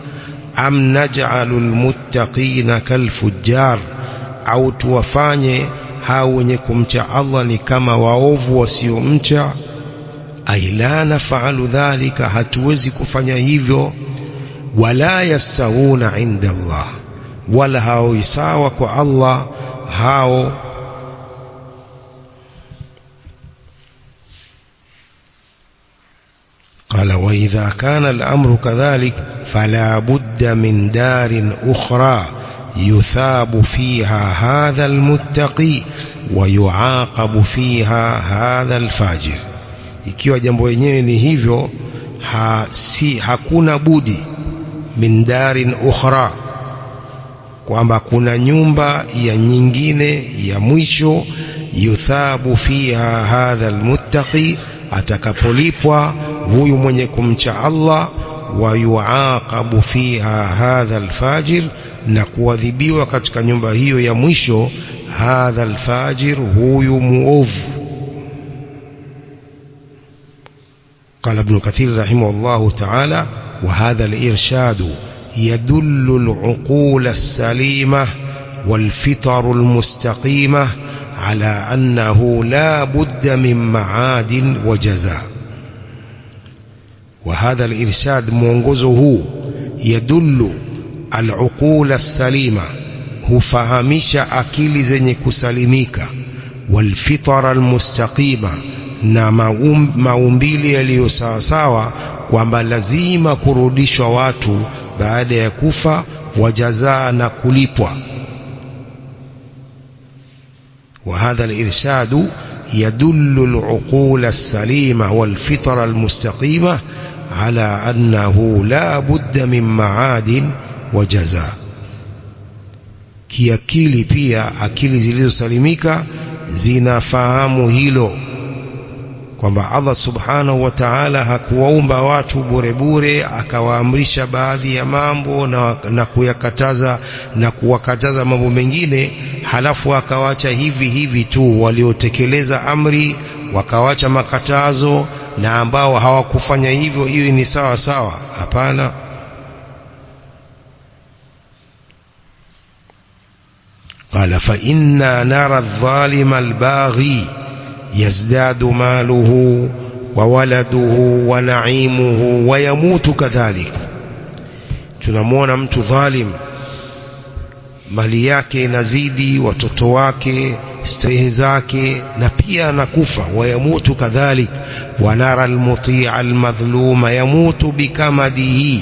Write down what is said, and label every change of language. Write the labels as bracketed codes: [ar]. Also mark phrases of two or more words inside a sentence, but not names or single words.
[ar] أم نجعل المتقين كالفجار, [sw] au tuwafanye hao wenye kumcha Allah ni kama waovu wasiomcha. [ar] أي لا نفعل ذلك, [sw] hatuwezi kufanya hivyo. [ar] ولا يستوون عند الله, [sw] wala hao sawa kwa Allah hao. [ar] قال وإذا كان الأمر كذلك فلا بد من دار أخرى يثاب فيها هذا المتقي ويعاقب فيها هذا الفاجر. [sw] Ikiwa jambo lenyewe ni hivyo, hakuna budi [ar] من دار أخرى, [sw] kwamba kuna nyumba ya nyingine ya mwisho, [ar] يثاب فيها هذا المتقي, [sw] atakapolipwa huyu mwenye kumcha Allah, [ar] ويعاقب فيها هذا الفاجر, [sw] na kuadhibiwa katika nyumba hiyo ya mwisho [ar] هذا الفاجر, [sw] huyu muovu. [ar] قال ابن كثير رحمه الله تعالى وهذا الإرشاد يدل العقول السليمة والفطر المستقيمة على أنه لا بد من معاد وجزاء. وهذا الإرشاد mwongozo يدل العقول السليمة, [sw] hufahamisha akili zenye kusalimika, [ar] والفطر المستقيمة, [sw] na maumbili yaliyo sawa sawa, kwamba lazima kurudishwa watu baada ya kufa, wajazaa na kulipwa. [ar] وهذا الإرشاد يدل العقول السليمة والفطر المستقيمة على أنه لا بد من معاد وجزاء. [sw] kiakili pia, akili zilizosalimika zinafahamu hilo, kwamba Allah [ar] سبحانه وتعالى [sw] hakuwaumba watu bure bure, akawaamrisha baadhi ya mambo na kuyakataza na kuwakataza mambo mengine, halafu akawacha hivi hivi tu. Waliotekeleza amri wakawacha makatazo, na ambao hawakufanya hivyo hiyo ni sawa sawa. Hapana. [ar] قال فإنا نرى الظالم الباغي يزداد ماله وولده ونعيمه ويموت كذلك. [sw] tunamwona mtu dhalim, mali yake inazidi, watoto wake, starehe zake, na pia anakufa. [ar] ويموت كذلك. ونرى المطيع المظلوم يموت بكمده.